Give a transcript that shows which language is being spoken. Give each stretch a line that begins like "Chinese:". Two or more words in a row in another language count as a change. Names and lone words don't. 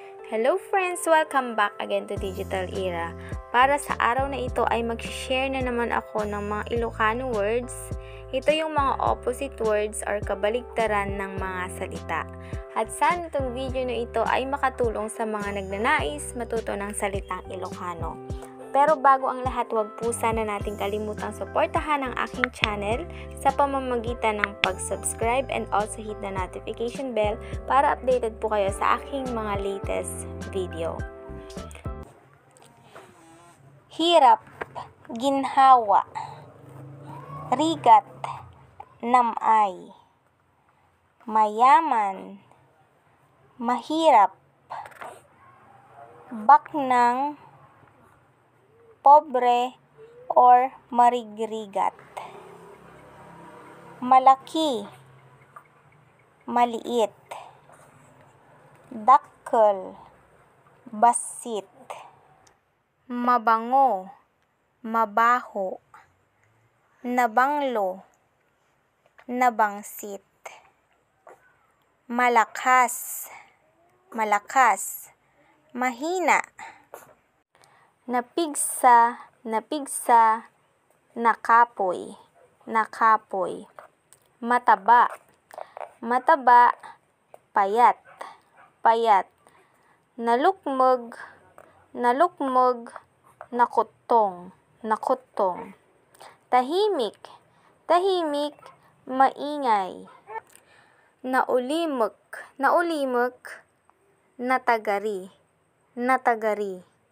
English: Hello friends! Welcome back again to Digital Era.
Filipino: Para sa araw na ito ay mag-share na naman ako ng mga
English: Ilocano words.
Filipino: Ito yung mga
English: opposite words
Filipino: or kabaligtaran ng mga salita. At sana itong video na ito ay makatulong sa mga nagnanais matuto ng salitang Ilocano. Pero bago ang lahat, huwag po sana nating kalimutang suportahan ang aking channel sa pamamagitan ng pag-subscribe
English: and also hit the notification bell
Filipino: para updated po kayo sa aking mga
English: latest video.
Filipino: Hirap, ginhawa,
Iloko: rigat, namay,
Filipino: mayaman, mahirap,
Iloko: baknang, pobre or marigrigat.
Filipino: Malaki, maliit,
Iloko: dakkel, basit,
Filipino: mabango, mabaho,
Iloko: nabanglo, nabangsit,
Filipino: malakas, malakas, mahina,
Iloko: napigsa, napigsa, nakapoy, nakapoy,
Filipino: mataba, mataba, payat, payat,
Iloko: nalukmog, nalukmog, nakutong, nakutong,
Filipino: tahimik, tahimik, maingay,
Iloko: naulimok, naulimok, natagari, natagari,